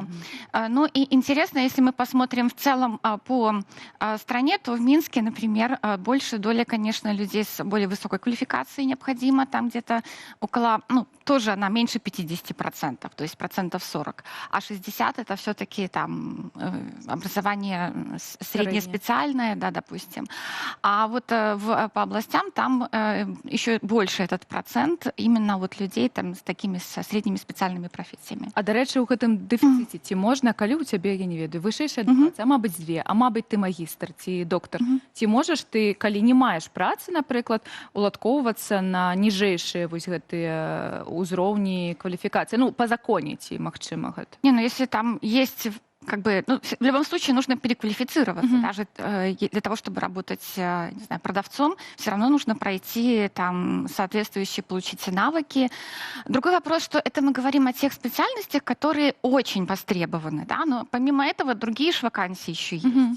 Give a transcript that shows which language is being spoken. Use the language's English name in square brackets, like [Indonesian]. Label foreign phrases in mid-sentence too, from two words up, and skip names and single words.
[Russian] Ну и интересно, если мы посмотрим в целом по стране, то в Минске, например, больше доля, конечно, людей с более высокой квалификацией необходима, там где-то около, тоже она меньше 50%, то есть 40%. А 60% это все-таки там образование среднеспециальное, да, допустим. А вот по областям там еще больше этот процент именно вот людей там с такими со средними специальными профессиями. [Belarusian] А, [Ukrainian] до речі, [Belarusian] у гэтым дэфіцыце ці можна, калі ў цябе, я не ведаю, вышэйшая адукацыя, а мабыць дзве, а мабыць ты магістр ці доктар, ці можаш ты, калі не маеш працы, напрыклад, уладкоўвацца на ніжэйшыя вось гэтыя узроўні кваліфікацыі, по законе ці магчыма гэта? [Russian] Не, если там есть в любом случае нужно переквалифицироваться. Даже для того, чтобы работать, не знаю, продавцом, все равно нужно пройти там соответствующие, получить навыки. Другой вопрос, что это мы говорим о тех специальностях, которые очень востребованы, да, но помимо этого другие же вакансии еще есть.